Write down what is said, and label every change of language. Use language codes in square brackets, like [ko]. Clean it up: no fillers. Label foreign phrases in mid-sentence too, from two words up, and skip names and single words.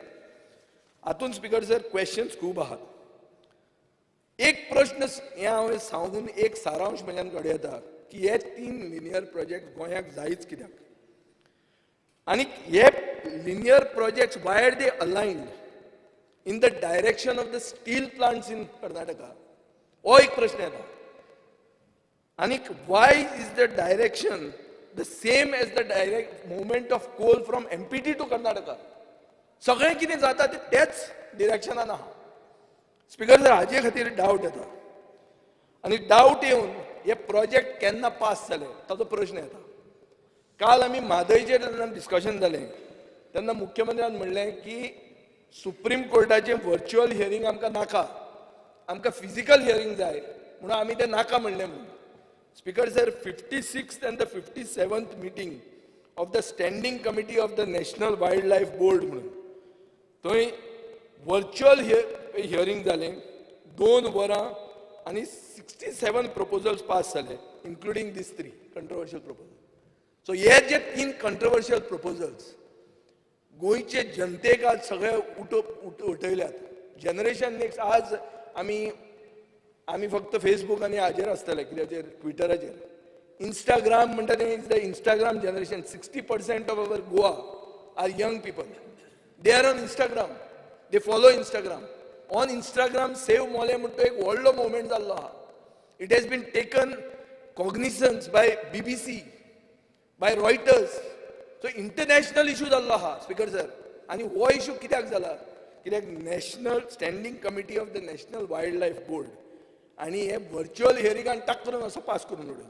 [kok] हातूंत [en] Speaker sir [kok] क्वेश्चन्स खूब आहात. एक प्रश्न हे हांव सांगून एक सारांश म्हज्यान घडये येता की हे 3 [en] linear project [kok] गोंयाक जायच कित्याक. आनी हे [en] linear projects why are they aligned in the direction of the steel plants in Karnataka? [kok] हो एक प्रश्न येता. [en] आनी why is the direction the same as the direct movement of coal from MPT to Karnataka? [kok] सगळें कितें जाता तेच डिरेक्शनान आहा. [en] Speaker sir, [kok] हाजे खातीर डावट येता. आनी डावट येवन हे प्रोजेक्ट केन्ना पास जाले ताचो प्रश्न येता. काल आमी म्हादयचेर जेन्ना डिस्कशन जालें तेन्ना मुख्यमंत्र्यान म्हणलें की सुप्रीम कोर्टाचें [en] virtual hearing [kok] आमकां नाका, आमकां [en] physical hearing [kok] जाय म्हणून आमी तें नाका म्हणलें म्हणून. [en] Speaker sir, 56th and the 57th meeting of the Standing Committee of the National Wildlife Board [kok] म्हणून थंय व्हर्च्युअल हियरींग जालें 2 वरां आनी 67 प्रपोजल्स पास जाले, [en] including this 3 controversial proposal. [kok] सो हे जे 3 [en] controversial proposals [kok] गोंयचे जनतेक आज सगळे उठयल्यात. [en] generation next [kok] आज आमी फक्त फेसबूक आनी हाजेर आसतले, कित्याचेर ट्विटराचेर. [en] इंस्टाग्राम [kok] म्हणटा तें [en] is the Instagram generation. 60% of our Goa are young people. They are on Instagram, they follow Instagram. on Instagram [kok] सेव मोले म्हणटा एक व्हडलो मुवमेंट जाल्लो आहा. [en] It has been taken cognisance by BBC, by Reuters. [kok] सो [en] international issue [kok] जाल्लो आहा [en] Speaker sir. [kok] आनी हो इशू कित्याक जाला? कित्याक [en] National Standing Committee of the National Wildlife Board [kok] आनी हे [en] virtual hearing [kok] टाक करून असो पास करून उडयलो.